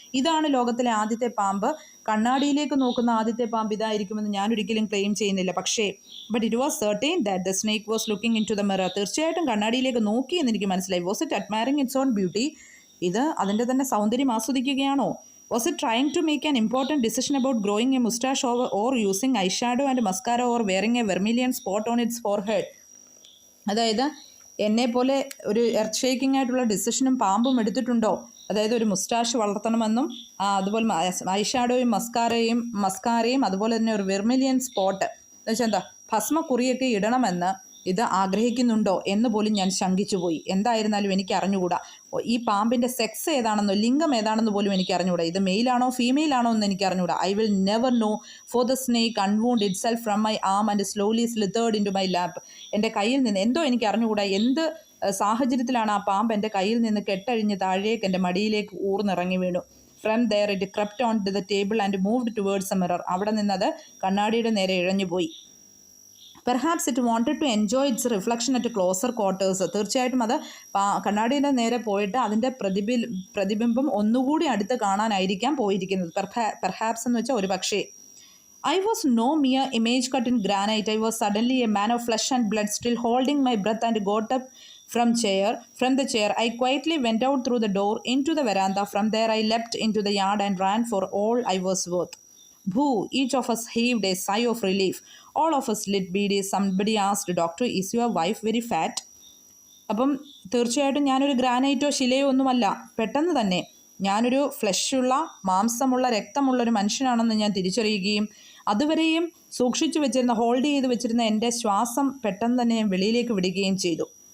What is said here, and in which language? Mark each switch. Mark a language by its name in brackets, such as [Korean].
[Malayalam] ഇതാണ് ലോകത്തിലെ ആദ്യത്തെ പാമ്പ്, കണ്ണാടിയിലേക്ക് നോക്കുന്ന ആദ്യത്തെ പാമ്പ് ഇതായിരിക്കുമെന്ന് ഞാൻ ഒരിക്കലും ക്ലെയിം ചെയ്യുന്നില്ല. പക്ഷേ [English] But it was certain that the snake was looking into the mirror. [Malayalam] തീർച്ചയായിട്ടും കണ്ണാടിയിലേക്ക് നോക്കി എന്ന് എനിക്ക് മനസ്സിലായി. [English] Was it admiring its own beauty? [Malayalam] ഇത് അതിൻ്റെ തന്നെ സൗന്ദര്യം ആസ്വദിക്കുകയാണോ? [English] Was it trying to make an important decision about growing a mustache or using eyeshadow and mascara or wearing a vermilion spot on its forehead? [Malayalam] അതായത് എന്നെ പോലെ ഒരു earth shaking ആയിട്ടുള്ള ഡിസിഷനും പാമ്പും എടുത്തിട്ടുണ്ടോ? അതായത് ഒരു മുസ്റ്റാഷ് വളർത്തണമെന്നും അതുപോലെ ഐഷാഡോയും മസ്കാരയും അതുപോലെ തന്നെ ഒരു വെർമിലിയൻ സ്പോട്ട് എന്ന് വെച്ചാൽ എന്താ ഭസ്മക്കുറിയൊക്കെ ഇടണമെന്ന് ഇത് ആഗ്രഹിക്കുന്നുണ്ടോ എന്ന് പോലും ഞാൻ ശങ്കിച്ചുപോയി. എന്തായിരുന്നാലും എനിക്ക് അറിഞ്ഞുകൂടാ ഈ പാമ്പിൻ്റെ സെക്സ് ഏതാണെന്നോ ലിംഗം ഏതാണെന്ന് പോലും എനിക്ക് അറിഞ്ഞുകൂടാ. ഇത് മെയിലാണോ ഫീമെയിൽ ആണോ എന്ന് എനിക്ക് അറിഞ്ഞുകൂടാ. [English] I will never know, for the snake unwound itself from my arm and slowly slithered into my lap. [Malayalam] എൻ്റെ കയ്യിൽ നിന്ന് എന്തോ എനിക്ക് അറിഞ്ഞുകൂടാ എന്ത് സാഹചര്യത്തിലാണ് ആ പാമ്പ് എൻ്റെ കയ്യിൽ നിന്ന് കെട്ടഴിഞ്ഞ് താഴേക്ക് എൻ്റെ മടിയിലേക്ക് ഊർന്നിറങ്ങി വീണു. [English] From there it crept onto the table and moved towards a mirror. [Malayalam] അവിടെ നിന്നത് കണ്ണാടിയുടെ നേരെ ഇഴഞ്ഞുപോയി. [English] Perhaps it wanted to enjoy its reflection at closer quarters. [Malayalam] തീർച്ചയായിട്ടും അത് കണ്ണാടിയുടെ നേരെ പോയിട്ട് അതിൻ്റെ പ്രതിബിംബം ഒന്നുകൂടി അടുത്ത് കാണാനായിരിക്കാം പോയിരിക്കുന്നത്. പെർഹാപ്സ് എന്ന് വെച്ചാൽ ഒരു പക്ഷേ. [English] I was no mere image cut in granite. I was suddenly a man of flesh and blood, still holding my breath, and got up from the chair. I quietly went out through the door into the veranda. From there I leapt into the yard and ran for all I was worth. Boo! Each of us heaved a sigh of relief. All of us lit beads. Somebody asked, "Doctor, is your wife very fat?" [Malayalam] അപ്പം തീർച്ചയായിട്ടും ഞാനൊരു ഗ്രാനൈറ്റോ ശിലയോ ഒന്നുമല്ല. പെട്ടെന്ന് തന്നെ ഞാനൊരു ഫ്ലഷുള്ള മാംസമുള്ള രക്തമുള്ളൊരു മനുഷ്യനാണെന്ന് ഞാൻ തിരിച്ചറിയുകയും അതുവരെയും സൂക്ഷിച്ചു വെച്ചിരുന്ന ഹോൾഡ് ചെയ്ത് വെച്ചിരുന്ന എൻ്റെ ശ്വാസം പെട്ടെന്ന് തന്നെ ഞാൻ വെളിയിലേക്ക് വിടുകയും ചെയ്തു.